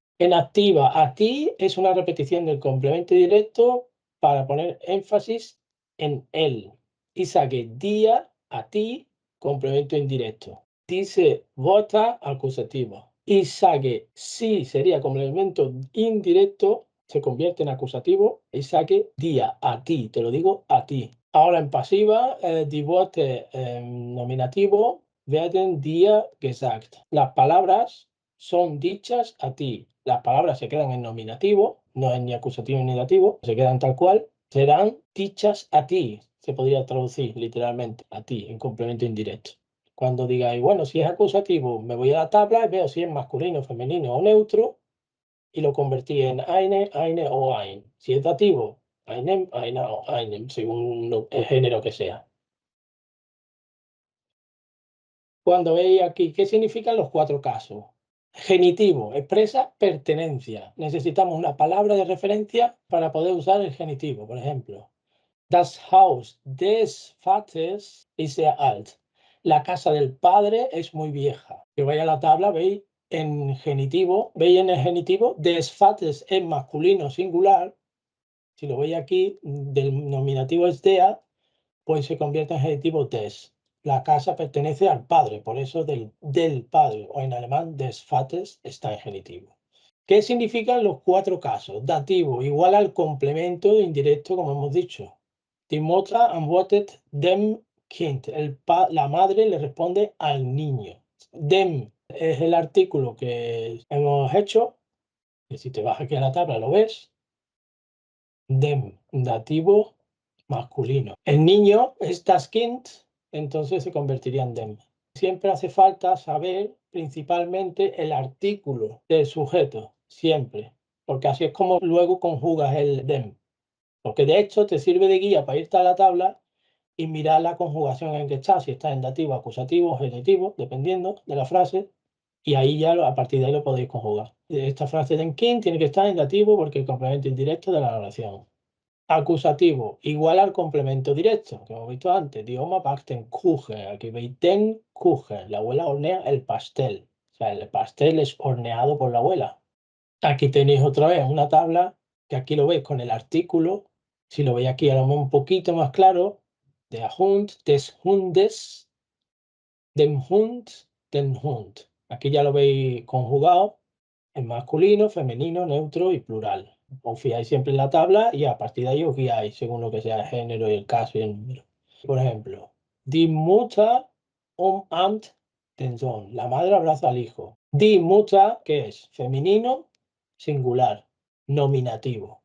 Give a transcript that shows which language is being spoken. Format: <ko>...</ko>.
<es>En activa, a ti es una repetición del complemento directo para poner énfasis en él. Y saque día, a ti, complemento indirecto. Dice vota, acusativo. Y saque sí sería complemento indirecto, se convierte en acusativo y saque día, a ti, te lo digo a ti. Ahora en pasiva, die Worte nominativo werden dir gesagt. Las palabras son dichas a ti. Las palabras se quedan en nominativo, no es ni acusativo ni dativo, se quedan tal cual. Serán dichas a ti. Se podría traducir literalmente a ti en complemento indirecto. Cuando digáis, bueno, si es acusativo, me voy a la tabla y veo si es masculino, femenino o neutro y lo convertí en eine, eine o ein. Si es dativo, einem, einer o einem, según el género que sea. Cuando veis aquí, ¿qué significan los cuatro casos? Genitivo, expresa pertenencia. Necesitamos una palabra de referencia para poder usar el genitivo, por ejemplo.</es> <de>Das Haus des Vaters ist sehr alt.</de> <es>La casa del padre es muy vieja. Que vaya a la tabla, veis veis en el genitivo, des Vaters es masculino singular. Si lo veis aquí, del nominativo es der, pues se convierte en genitivo des. La casa pertenece al padre, por eso del padre, o en alemán des Vaters está en genitivo. ¿Qué significan los cuatro casos? Dativo, igual al complemento indirecto, como hemos dicho.</es> <de>Die Mutter antwortet dem Kind.</de> <es>La madre le responde al niño. Dem es el artículo que hemos hecho, que si te vas aquí a la tabla lo ves. Dem, dativo masculino. El niño es das Kind, entonces se convertiría en dem. Siempre hace falta saber principalmente el artículo del sujeto, siempre, porque así es como luego conjugas el dem. Porque de hecho te sirve de guía para irte a la tabla y mirar la conjugación en que está, si está en dativo, acusativo o genitivo, dependiendo de la frase, y ahí ya a partir de ahí lo podéis conjugar. Esta frase de King tiene que estar en dativo porque es el complemento indirecto de la oración. Acusativo, igual al complemento directo, que hemos visto antes.</es> <de>Die Oma backt den Kuchen.</de> <es>Aquí veis den Kuchen. La abuela hornea el pastel. O sea, el pastel es horneado por la abuela. Aquí tenéis otra vez una tabla que aquí lo veis con el artículo. Si lo veis aquí a lo mejor un poquito más claro.</es> <de>Der Hund, des Hundes, dem Hund, den Hund.</de> <es>Aquí ya lo veis conjugado en masculino, femenino, neutro y plural. Os fijáis siempre en la tabla y a partir de ahí os guiáis según lo que sea el género y el caso y el número. Por ejemplo,</es> <de>die Mutter umarmt den Sohn.</de> <es>La madre abraza al hijo. Die Mutter, ¿qué es? Femenino, singular, nominativo.</es>